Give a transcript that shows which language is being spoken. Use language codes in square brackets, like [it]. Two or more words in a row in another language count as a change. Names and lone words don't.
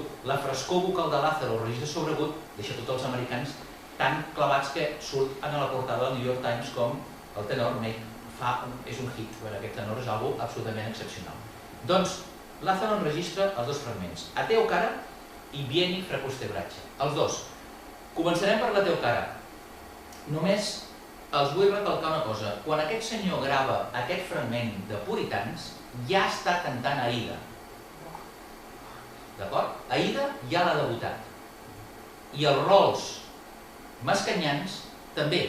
[ca] La frescor vocal de Lázaro, el registre sobregut, deixa tots els americans tan clavats que surt en la portada del New York Times com el tenor és un hit. Aquest tenor és algo absolutament excepcional. Doncs Lázaro enregistra els dos fragments, A teu cara i Vieni fra questo braccio. Els dos. Començarem per La teu cara. Només els vull recalcar una cosa. Quan aquest senyor grava aquest fragment de Puritans, ja està cantant Aida. D'acord? Aida ja l'ha debutat. I els rols mascanyans també.